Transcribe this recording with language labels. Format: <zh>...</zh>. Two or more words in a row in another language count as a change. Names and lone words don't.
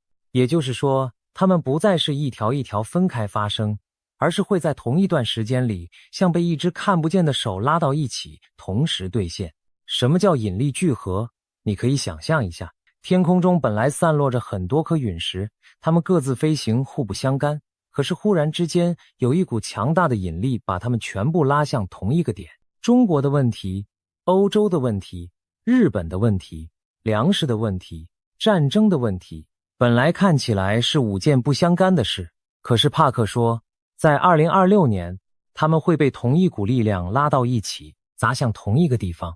<zh>也就是說，他們不再是一條一條分開發生，而是会在同一段時間裡，像被一只看不見的手拉到一起，同時兌現。什麼叫引力聚合？你可以想象一下，天空中本來散落着很多顆隕石，它們各自飛行，互不相干，可是忽然之間，有一股強大的引力把它們全部拉向同一個點。中國的問題，歐洲的問題，日本的問題，糧食的問題，戰爭的問題，本來看起來是五件不相干的事，可是帕克說，在2026年，他們會被同一股力量拉到一起，砸向同一個地方。</zh>